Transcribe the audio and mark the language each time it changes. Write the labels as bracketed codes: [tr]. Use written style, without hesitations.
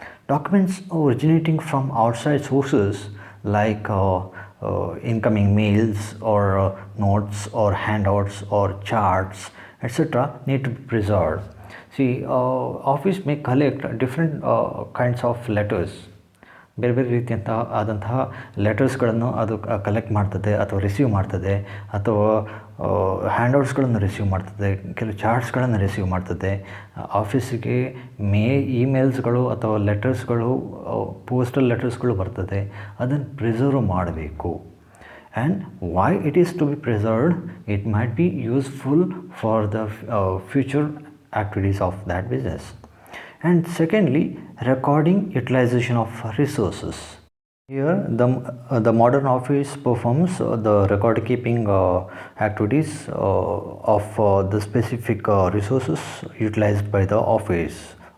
[en] Documents originating from outside sources like incoming mails or notes or handouts or charts, etc. need to be preserved. See, office may collect different kinds of letters. [kn] ಬೇರೆ ಬೇರೆ ಆದಂತಹ ಲೆಟರ್ಸ್ಗಳನ್ನು ಅದು collect ಮಾಡ್ತದೆ ಅಥವಾ receive ಮಾಡ್ತದೆ, ಅಥವಾ ಹ್ಯಾಂಡ್ಔಟ್ಸ್ಗಳನ್ನು receive ಮಾಡ್ತದೆ, ಕೆಲವು ಚಾರ್ಟ್ಸ್ಗಳನ್ನು ರಿಸೀವ್ ಮಾಡ್ತದೆ. ಆಫೀಸಿಗೆ ಇಮೇಲ್ಸ್ಗಳು ಅಥವಾ ಲೆಟರ್ಸ್ಗಳು, ಪೋಸ್ಟಲ್ ಲೆಟರ್ಸ್ಗಳು ಬರ್ತದೆ. ಅದನ್ನು ಪ್ರಿಸರ್ವ್ ಮಾಡಬೇಕು. [en] And why it is to be preserved? It might be useful for the future activities of that business. And secondly, recording utilization of resources. Here the modern office performs the record keeping activities of the specific resources utilized by the office.